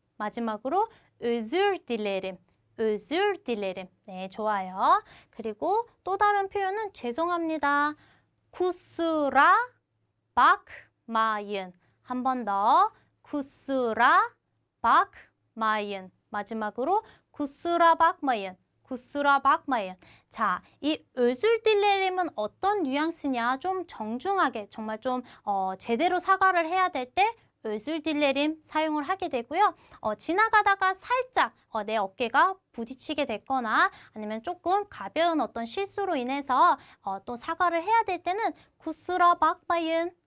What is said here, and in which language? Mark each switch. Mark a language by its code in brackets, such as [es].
[ko] 마지막으로 [tr] özür dilerim. özür dilerim. [ko] 네, 좋아요. 그리고 또 다른 표현은 죄송합니다. [tr] kusura bakmayın. [ko] 한 번 더. [tr] kusura bakmayın. [ko] 마지막으로 [tr] kusura bakmayın. kusura bakmayın. [ko] 자, 이 [tr] özür dilerim [ko] 은 어떤 뉘앙스냐? 좀 정중하게, 정말 좀 제대로 사과를 해야 될 때 [tr] özür dilerim [ko] 사용을 하게 되고요. 지나가다가 살짝 내 어깨가 부딪히게 됐거나 아니면 조금 가벼운 어떤 실수로 인해서 또 사과를 해야 될 때는 [tr] kusura bakmayın.